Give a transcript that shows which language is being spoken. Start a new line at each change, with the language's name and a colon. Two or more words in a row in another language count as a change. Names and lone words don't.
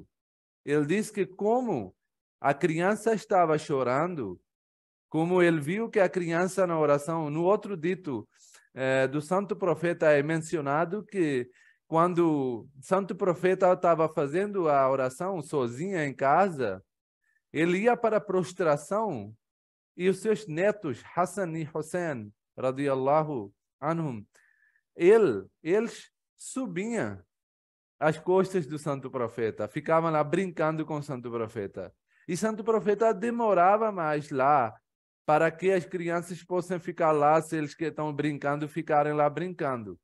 Portuguese: Ele disse que como a criança estava chorando, como ele viu que a criança na oração, no outro dito do santo profeta é mencionado que quando o santo profeta estava fazendo a oração sozinha em casa, ele ia para a prostração e os seus netos, Hassan e Hussein,
Arabic: radiyallahu anhum,
Portuguese: eles subiam as costas do santo profeta, ficavam lá brincando com o santo profeta. E o santo profeta demorava mais lá para que as crianças possam ficar lá, se eles que estão brincando, ficarem lá brincando.